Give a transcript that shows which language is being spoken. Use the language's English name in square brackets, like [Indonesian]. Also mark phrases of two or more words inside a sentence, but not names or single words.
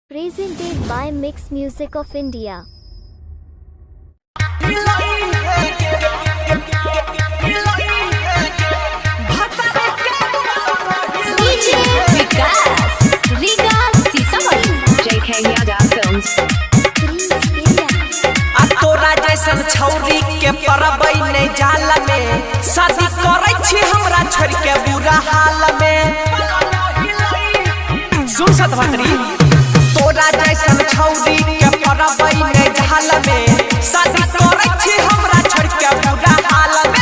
[English] Presented by Mix Music of India. JK Yada Films. [Maithili] तोरा जैसन छौरी के परबै नहीं जाल में शादी करे छी हमरा छोड़ के बुरा हाल में। सुन सतभत्री तोरा जैसन छौरी के परबै नहीं जाल में शादी करे छी हमरा छोड़ के बुरा हाल में।